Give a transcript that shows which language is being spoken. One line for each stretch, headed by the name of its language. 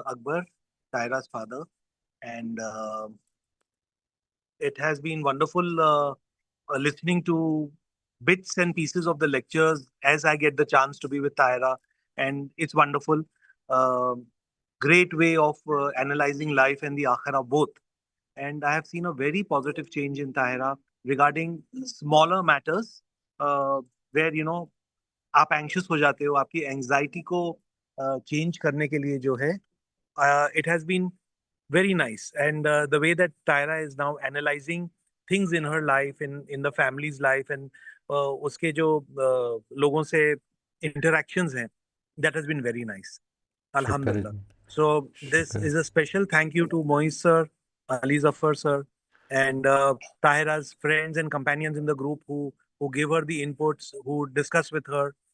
English: Akbar, Tahira's father, and it has been wonderful listening to bits and pieces of the lectures as I get the chance to be with Tahira, and it's wonderful. Great way of analyzing life and the akhirah both. And I have seen a very positive change in Tahira regarding smaller matters, where
Urdu: آپ anxious ہو جاتے ہو، آپ کی anxiety کو change کرنے کے لیے جو ہے
English: It has been very nice. And the way that Tahira is now analysing things in her life, in the family's life, and
Urdu: اس کے جو لوگوں سے انٹریکشنز ہیں،
English: That has been very nice الحمد للہ. So this is a special thank you to Moiz sir, Ali Zafar sir, and Tahira's friends and companions in the group who gave her the inputs, who discussed with her.